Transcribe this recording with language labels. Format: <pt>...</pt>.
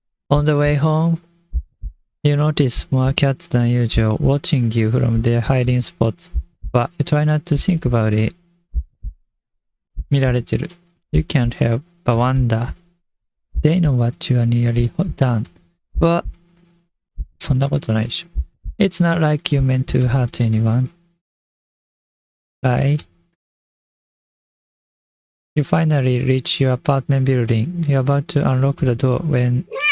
<en>On the way home, you notice more cats than usual watching you from their hiding spots, but you try not to think about it.</en> <ja>見られてる。</ja> <en>You can't help but wonder. They know what you are nearly done.</en> <ja>But そんなことないでしょ。</ja> <en>It's not like you meant to hurt anyone. Right? You finally reach your apartment building. You're about to unlock the door when...</en>